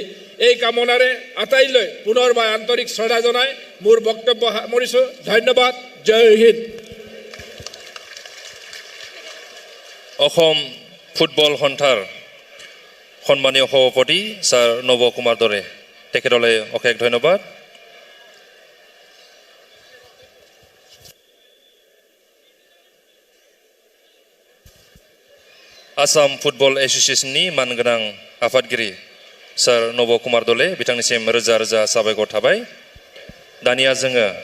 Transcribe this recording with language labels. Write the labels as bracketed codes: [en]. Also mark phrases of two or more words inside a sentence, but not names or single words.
[as] এই কামনাৰে আটাইলৈ পুনৰবাৰ আন্তৰিক শ্ৰদ্ধা জনাই মোৰ বক্তব্য সামৰিছোঁ। ধন্যবাদ। জয় হিন্দ। অসম ফুটবল সন্থাৰ সন্মানীয় সভাপতি ছাৰ নৱ কুমাৰ দৰে, তেখেতলৈ অশেষ ধন্যবাদ। [brx] आसाम फुटबल एसोसिएशननि मानगोनां आफादगिरि सार नव कुमार दले बिथांनिसिम रोजा रोजा साबायखर थाबाय। दानिया जोङो